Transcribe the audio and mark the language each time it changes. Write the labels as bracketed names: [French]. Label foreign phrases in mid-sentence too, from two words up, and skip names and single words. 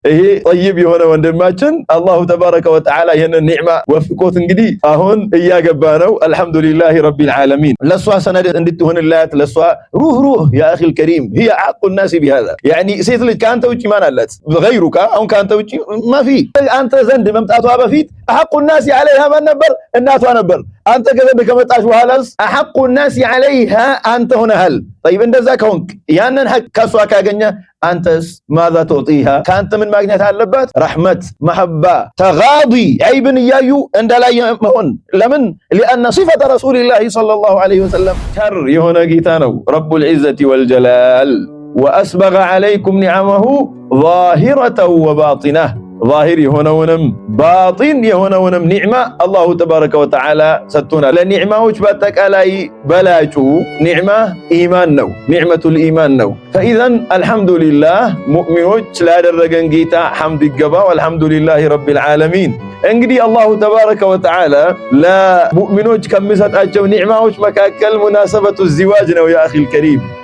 [Amharic] ይሄ ጠይብ የሆነ ወንድማችን [Arabic] الله تبارك وتعالى [Amharic] ይሄንን ኒዕማ ወፍቆት እንግዲህ አሁን እያገባ ነው። [Arabic] الحمد لله رب العالمين። [Amharic] ለሷ ሰነድ እንድትሆንላት ለሷ ሩህ [Arabic] يا أخي الكريم هي حق الناس بهذا يعني [Amharic] ሴት ልጅ ካንተ ውጪ ማን አላት? غيرك አሁን ካንተ ውጪ ማፊ። አንተ ዘንድ መምጣቷ በፊት [Arabic] حق الناس عليها [Amharic] ማን ነበር? እናቷ ነበር። አንተ ከዘንድ ከመጣሽ በኋላስ [Arabic] حق الناس عليها [Amharic] አንተ ሆነሃል። طيب እንደዛ ከሆንክ ያንን ሐቅ ከሷ ካገኘ አንተስ [Arabic] ماذا تعطيها? [Amharic] ካንተ ምን ማግኘት አለባት? ረሕመት፣ መሐባ፣ ተጋዲ፣ ዐይብን እያዩ እንደላይ መሆን። ለምን? [Arabic] لأن صفة رسول الله صلى الله عليه وسلم [Amharic] ቸር የሆነ ጌታ ነው [Arabic] رب العزة والجلال وأسبغ عليكم نعمه ظاهرة وباطنة [Amharic] ظاهر የሆነውንም ባጢን የሆነውንም ኒዕማ [Arabic] الله تبارك وتعالى [Amharic] ሰጥቶናል። ለኒዕማዎች በአጠቃላይ በላጩ ኒዕማ ኢማን ነው፣ [Arabic] نعمة الإيمان [Amharic] ነው። ፈኢዘን አልሐምዱሊላህ ሙእሚኖች ላደረገን ጌታ ሐምድ ይገባው። [Arabic] الحمد لله رب العالمين። [Amharic] እንግዲህ [Arabic] الله تبارك وتعالى [Amharic] ለሙእሚኖች ከሚሰጣቸው ኒዕማዎች መካከል [Arabic] مناسبة الزواج [Amharic] ነው። [Arabic] يا أخي الكريم